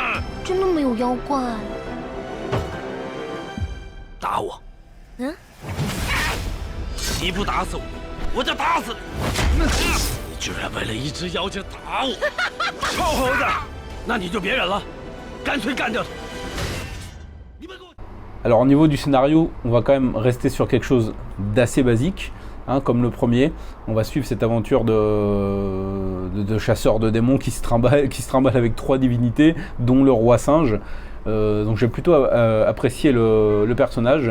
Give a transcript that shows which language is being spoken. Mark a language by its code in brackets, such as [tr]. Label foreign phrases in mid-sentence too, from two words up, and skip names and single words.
[zh] 真的没有妖怪。打我！嗯？你不打死我，我就打死你！你居然为了一只妖精打我！臭猴子！那你就别忍了，干脆干掉他！ [fr] Alors au niveau du scénario, on va quand même rester sur quelque chose d'assez basique, hein, comme le premier. On va suivre cette aventure de chasseurs de démons qui se trimballe avec 3 divinités, dont le roi singe. Donc j'ai plutôt apprécié le personnage.